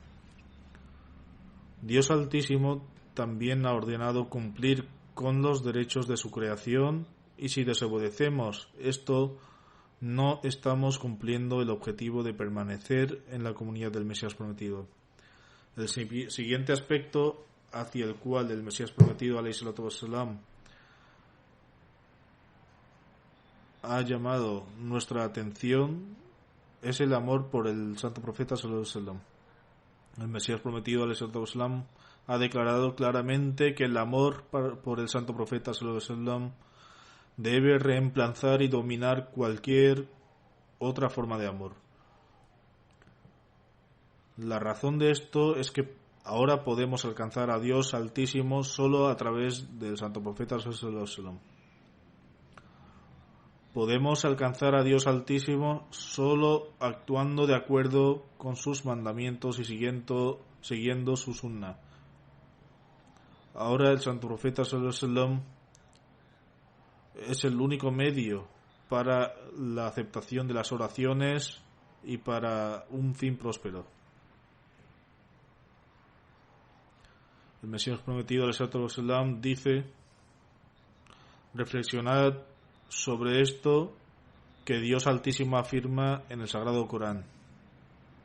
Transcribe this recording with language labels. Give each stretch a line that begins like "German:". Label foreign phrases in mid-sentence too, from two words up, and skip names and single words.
Spanish: Dios Altísimo también ha ordenado cumplir con los derechos de su creación, y si desobedecemos esto, no estamos cumpliendo el objetivo de permanecer en la comunidad del Mesías prometido. El siguiente aspecto hacia el cual el Mesías prometido
Arabic: عليه الصلاة والسلام
Spanish: ha llamado nuestra atención es el amor por el santo profeta
Arabic: صلى الله عليه وسلم.
Spanish: El Mesías prometido
Arabic: عليه الصلاة والسلام
Spanish: ha declarado claramente que el amor por el santo profeta
Arabic: صلى الله عليه وسلم
Spanish: debe reemplazar y dominar cualquier otra forma de amor. La razón de esto es que ahora podemos alcanzar a Dios Altísimo solo a través del santo profeta
Arabic: صلى الله عليه وسلم.
Spanish: Podemos alcanzar a Dios Altísimo solo actuando de acuerdo con sus mandamientos y siguiendo su sunna. Ahora el santo profeta
Arabic: صلى الله عليه وسلم
Spanish: es el único medio para la aceptación de las oraciones y para un fin próspero. El Mesías prometido
Arabic: عليه الصلاة والسلام
Spanish: dice: reflexionad sobre esto que Dios Altísimo afirma en el Sagrado Corán.